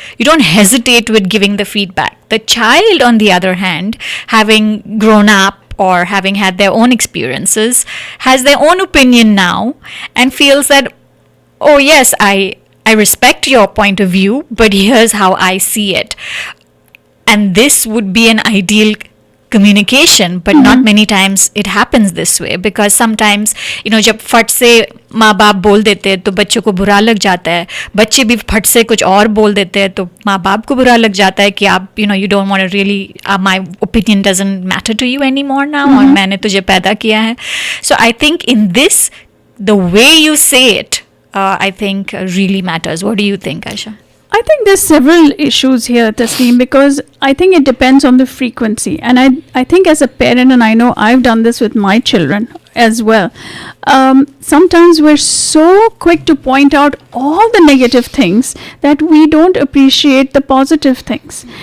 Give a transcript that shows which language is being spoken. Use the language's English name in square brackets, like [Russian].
[English] You don't hesitate with giving the feedback. The child, on the other hand, having grown up or having had their own experiences, has their own opinion now and feels that, oh yes, I respect your point of view, but here's how I see it. And this would be an ideal communication, but not many times it happens this way, because sometimes [Hindi] जब फट से माँ बाप बोल देते हैं तो बच्चों को बुरा लग जाता है, बच्चे भी फट से कुछ और बोल देते हैं तो माँ बाप को बुरा लग जाता है कि आप [English] you don't want to really my opinion doesn't matter to you anymore now, [Hindi] और मैंने तुझे पैदा किया है. [English] So I think in this, the way you say it, I think really matters. What do you think, Ayesha? I think there's several issues here, Tasneem, because I think it depends on the frequency. And I think as a parent, and I know I've done this with my children as well, sometimes we're so quick to point out all the negative things that we don't appreciate the positive things.